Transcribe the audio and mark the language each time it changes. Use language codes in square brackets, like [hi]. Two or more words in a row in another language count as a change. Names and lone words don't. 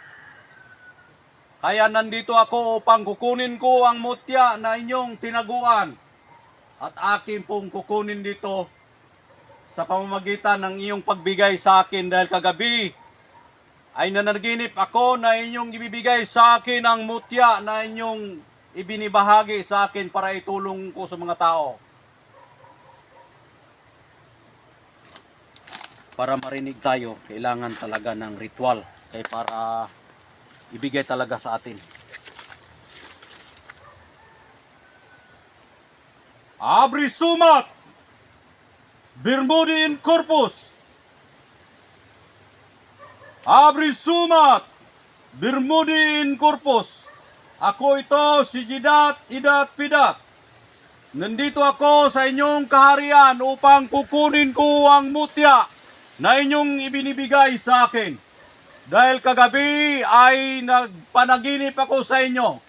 [tl] Kaya nandito ako upang kukunin ko ang mutya na inyong tinaguan at akin pong kukunin dito sa pamamagitan ng iyong pagbigay sa akin dahil kagabi ay nananaginip ako na inyong ibibigay sa akin ang mutya na inyong ibinibahagi sa akin para itulong ko sa mga tao. Para marinig tayo, kailangan talaga ng ritual kaya para ibigay talaga sa atin. Abri sumat! Birmudi in corpus! Abri sumat! Birmudi in corpus! Ako ito si Jidat Idat Pidat. Nandito ako sa inyong kaharian upang kukunin ko ang mutya na inyong ibinibigay sa akin. Dahil kagabi ay nagpanaginip ako sa inyo.